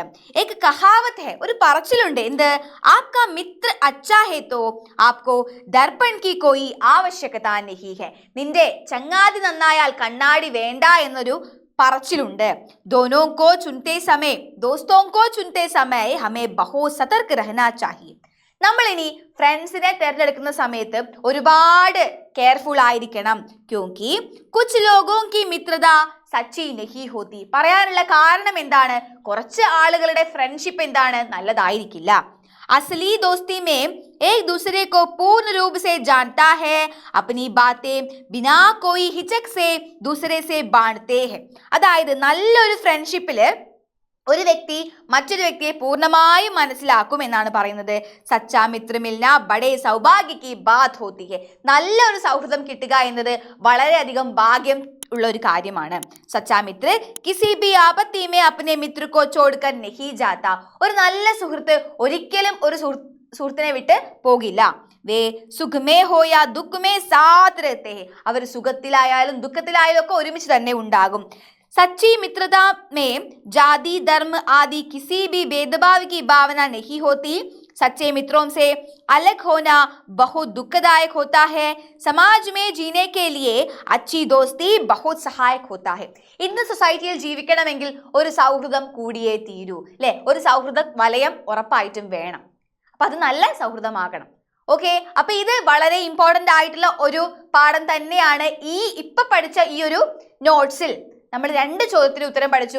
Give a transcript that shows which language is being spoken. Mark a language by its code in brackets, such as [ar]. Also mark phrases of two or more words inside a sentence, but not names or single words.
[hi] एक कहावत है, [ml] ഒരു പറച്ചിലുണ്ട് എന്ത്, [hi] आपका मित्र अच्छा है तो आपको दर्पण की कोई आवश्यकता नहीं है, [ml] നിന്റെ ചങ്ങാതി നന്നായാൽ കണ്ണാടി വേണ്ട എന്നൊരു പറച്ചിലുണ്ട്. [hi] दोनों को चुनते समय दोस्तों को चुनते समय हमें बहुत सतर्क रहना चाहिए, [ml] നമ്മൾ ഇനി ഫ്രണ്ട്സിനെ തിരഞ്ഞെടുക്കുന്ന സമയത്ത് ഒരുപാട് കെയർഫുൾ ആയിരിക്കണം. [hi] क्योंकि कुछ लोगों की मित्रता सच्ची नहीं होती, [ml] പറയാനുള്ള കാരണം എന്താണ്, കുറച്ച് ആളുകളുടെ ഫ്രണ്ട്ഷിപ്പ് എന്താണ്, നല്ലതായിരിക്കില്ല. [hi] असली दोस्ती में एक दूसरे को पूर्ण रूप से जानता है, अपनी बातें बिना कोई हिचक से दूसरे से बांटते हैं. [ml] അതായത് നല്ലൊരു ഫ്രണ്ട്ഷിപ്പില് ഒരു വ്യക്തി മറ്റൊരു വ്യക്തിയെ പൂർണ്ണമായും മനസ്സിലാക്കും എന്നാണ് പറയുന്നത്. [hi] सच्चा मित्र मिलना बड़े सौभाग्य की बात होती है, [ml] നല്ലൊരു സൗഹൃദം കിട്ടുക എന്നത് വളരെയധികം ഭാഗ്യം ഉള്ള ഒരു കാര്യമാണ്. [hi] सच्चा मित्र किसी भी आपत्ति में अपने मित्र को छोड़कर नहीं जाता, [ml] ഒരു നല്ല സുഹൃത്ത് ഒരിക്കലും ഒരു സുഹൃത്തിനെ വിട്ട് പോകില്ല. [hi] वे सुख में हो या दुःख में साथ रहते हैं, [ml] അവർ സുഖത്തിലായാലും ദുഃഖത്തിലായാലും ഒക്കെ ഒരുമിച്ച് തന്നെ ഉണ്ടാകും. [hi] सच्ची मित्रता में जाति धर्म आदि किसी भी भेदभाव की भावना नहीं होती. सच्चे मित्रों से अलग होना बहुत दुखदायक होता है. समाज में जीने के लिए अच्छी दोस्ती बहुत सहायक होता है. [ml] ഇന്ന് സൊസൈറ്റിയിൽ ജീവിക്കണമെങ്കിൽ ഒരു സൗഹൃദം കൂടിയേ തീരൂ അല്ലെ, ഒരു സൗഹൃദ വലയം ഉറപ്പായിട്ടും വേണം. അപ്പൊ അത് നല്ല സൗഹൃദമാകണം. ഓക്കെ, അപ്പൊ ഇത് വളരെ ഇമ്പോർട്ടന്റ് ആയിട്ടുള്ള ഒരു പാഠം തന്നെയാണ്. ഇപ്പൊ പഠിച്ച ഈ ഒരു നോട്ട്സിൽ നമ്മൾ രണ്ട് ചോദ്യത്തിന് ഉത്തരം പഠിച്ചു.